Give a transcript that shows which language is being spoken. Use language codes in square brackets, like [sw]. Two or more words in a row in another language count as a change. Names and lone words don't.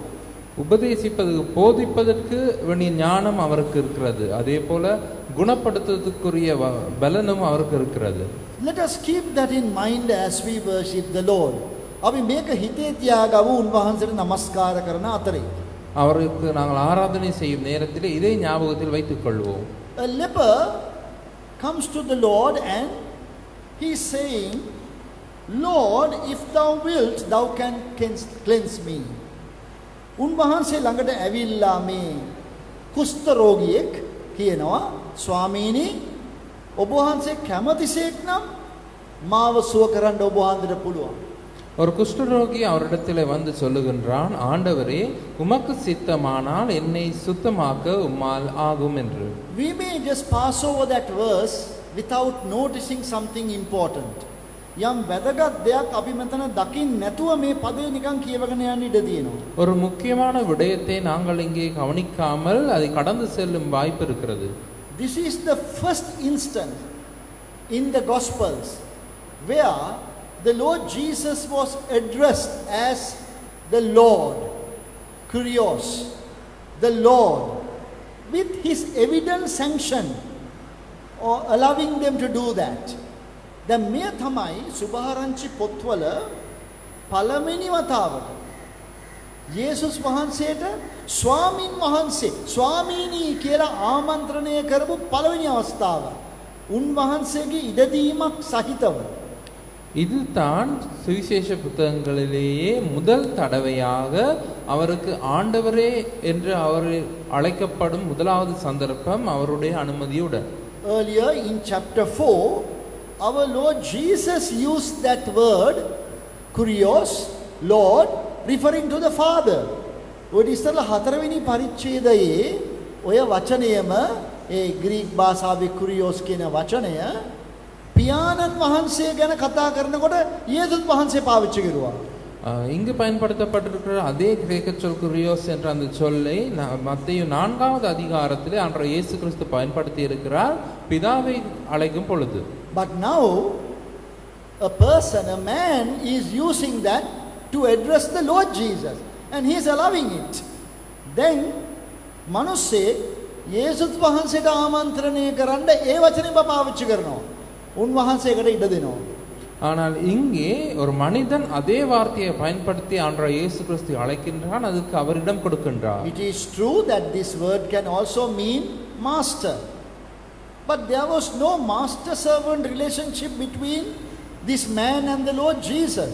[ta] உபதேசிப்பது போதிப்பதற்கு வேண்டிய ஞானம் அவருக்கு இருக்கிறது. அதே போல குணப்படுத்துவதற்குரிய பலனும் அவருக்கு இருக்கிறது. [en] Let us keep that in mind as we worship the Lord. [si] අපි මේක හිතේ තියාගමු උන්වහන්සේට নমස්කාර කරන අතරේ. [ta] அவருக்கு நாங்கள் ஆராதனை செய்யும் நேரத்தில் இதை ஞாபகத்தில் வைத்துக் கொள்வோம். [en] A leper comes to the Lord and he is saying, Lord, if thou wilt, thou can cleanse me. [si] උන්වහන්සේ ළඟට ඇවිල්ලා මේ කුෂ්ඨ රෝගියෙක් කියනවා, ස්වාමීනි ඔබ වහන්සේ කැමතිසේක් නම් මාව සුව කරන්න ඔබ වහන්සේට පුළුවන්. [ta] ஒரு குஷ்டரோகி அவரிடத்தில் வந்து சொல்லுகின்றான், ஆண்டவரே உமக்கு சித்தமானால் என்னை சுத்தமாக்க உம்மால் ஆகும் என்று. [en] We may just pass over that verse without noticing something important. [si] යම් වැදගත් දෙයක් අපි මෙතන දකින්න නැතුව මේ පදේ නිකන් කියවගෙන යන්න ඉඩ තියෙනවා. [ta] ஒரு முக்கியமான விடயத்தை நாங்கள் இங்கே கவனிக்காமல் அதை கடந்து செல்லும் வாய்ப்பு இருக்கிறது. [en] This is the first instance in the Gospels where the Lord Jesus was addressed as the Lord, Kyrios, the Lord, with his evident sanction or allowing them to do that. [si] දැන් මේ තමයි සුභාරංචි පොත්වල පළවෙනි වතාවට යේසුස් වහන්සේට ස්වාමින් වහන්සේ ස්වාමීනි කියලා ආමන්ත්‍රණය කරපු පළවෙනි අවස්ථාව. උන්වහන්සේගේ ඉඩදීමක් සහිතව. [ta] இதுதான் சுவிசேஷ புத்தகங்களிலேயே முதல் தடவையாக அவருக்கு ஆண்டவரே என்று அவர் அழைக்கப்படும் முதலாவது சந்தர்ப்பம் அவருடைய அனுமதியுடன். [en] Earlier in chapter 4, our Lord Jesus used that word, Kyrios, Lord, referring to the Father. [si] ඔය ඉස්සෙල්ලා හතරවෙනි පරිච්ඡේදයේ ඔය වචනයම ඒ ග්‍රීක භාෂාවේ Kyrios කියන වචනය පියාණන් වහන්සේ ගැන කතා කරනකොට යේසුස් වහන්සේ පාවිච්චි කරුවා. [ta] இங்கு பயன்படுத்தப்பட்டிருக்கிற அதே கிரேக்க சொல் குரியோஸ் என்ற அந்த சொல்லை மத்தேயு 4வது அதிகாரத்திலே ஆண்டவர் இயேசு கிறிஸ்து பயன்படுத்தி இருக்கிறார் பிதாவை அழைக்கும் பொழுது. [en] But now a person, a man is using that to address the Lord Jesus and he is allowing it. [si] Then මනුස්සේ යේසුස් වහන්සේට ආමන්ත්‍රණය කරන්න ඒ වචනේ පාවිච්චි කරනවා. උන්වහන්සේකට ඉඩ දෙනවා. [ta] ஆனால் இங்கே ஒரு மனிதன் அதே வார்த்தையை பயன்படுத்தி ஆண்டவர் இயேசு கிறிஸ்து அழைக்கின்றான், அதுக்கு அவரிடம் கொடுக்கின்றார். [en] It is true that this word can also mean master. But there was no master-servant relationship between this man and the Lord Jesus.